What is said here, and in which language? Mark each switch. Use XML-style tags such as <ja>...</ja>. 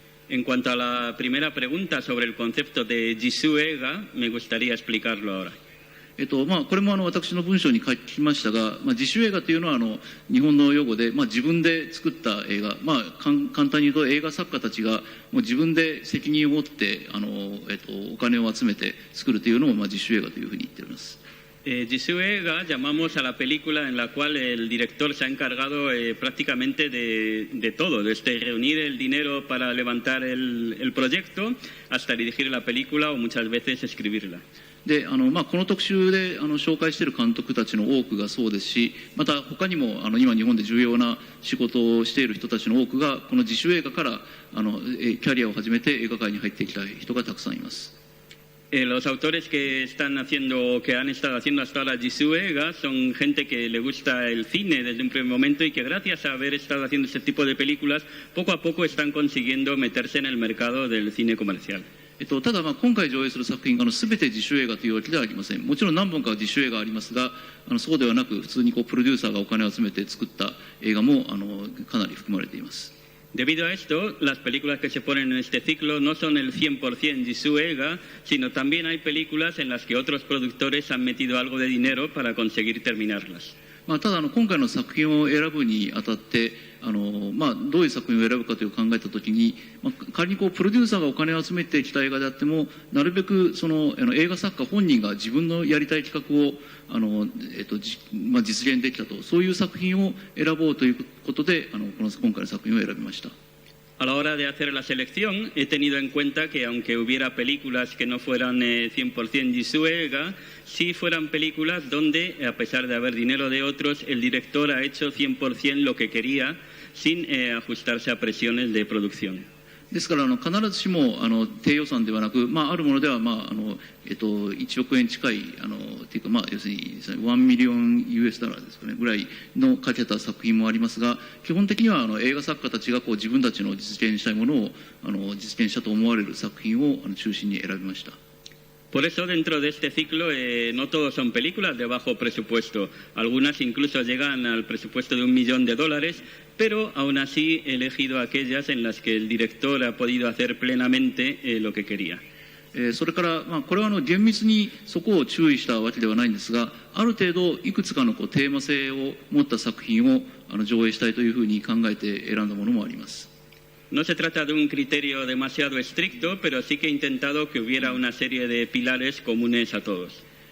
<es>En cuanto a la primera pregunta sobre el concepto de Jisū-eiga, me gustaría explicarlo ahora.</es> <ja>これも私の文章に書きましたが、自主映画というのは日本の用語で、自分で作った映画、簡単に言うと映画作家たちがもう自分で責任を持ってお金を集めて作るというのを自主映画というふうに言っております。</ja> <es>Jisū-eiga llamamos a la película en la cual el director se ha encargado prácticamente de todo, desde reunir el dinero para levantar el proyecto hasta dirigir la película o muchas veces escribirla.</es> <ja>でこの特集で紹介している監督たちの多くがそうですし、また他にも今日本で重要な仕事をしている人たちの多くがこの自主映画からキャリアを始めて映画界に入ってきた人がたくさんいます。</ja> <es>Los autores que están haciendo, que han estado haciendo hasta ahora Jisū-eiga son gente que le gusta el cine desde un primer momento y que gracias a haber estado haciendo este tipo de películas poco a poco están consiguiendo meterse en el mercado del cine comercial.</es> <ja>ただ今回上映する作品が全て自主映画というわけではありません。もちろん何本かは自主映画ありますが、そうではなく普通にプロデューサーがお金を集めて作った映画もかなり含まれています。</ja> <es>Debido a esto, las películas que se ponen en este ciclo no son el 100% Jisū-eiga, sino también hay películas en las que otros productores han metido algo de dinero para conseguir terminarlas.</es> <ja>ただ今回の作品を選ぶにあたってどういう作品を選ぶかという考えたときに、仮にプロデューサーがお金を集めてきた映画であってもなるべく映画作家本人が自分のやりたい企画を実現できたと、そういう作品を選ぼうということで今回の作品を選びました。</ja> <es>A la hora de hacer la selección he tenido en cuenta que aunque hubiera películas que no fueran 100% Jisū-eiga, sí fueran películas donde, a pesar de haber dinero de otros, el director ha hecho 100% lo que quería sin ajustarse a presiones de producción.</es> <ja>ですから必ずしも低予算ではなく、あるものでは、1億円近いというか、要するに1ミリオン US ドラーですかねぐらいのかけた作品もありますが、基本的には映画作家たちが自分たちの実現したいものを実現したと思われる作品を中心に選びました。</ja> <es>Por eso, dentro de este ciclo, no todos son películas de bajo presupuesto. Algunas incluso llegan al presupuesto de $1 millón, pero aún así he elegido aquellas en las que el director ha podido hacer plenamente lo que quería.</es> <ja>それから、これは厳密にそこを注意したわけではないんですが、ある程度いくつかのテーマ性を持った作品を上映したいというふうに考えて選んだものもあります。</ja> <es>No se trata de un criterio demasiado estricto, pero sí que he intentado que hubiera una serie de pilares comunes a todos.</es>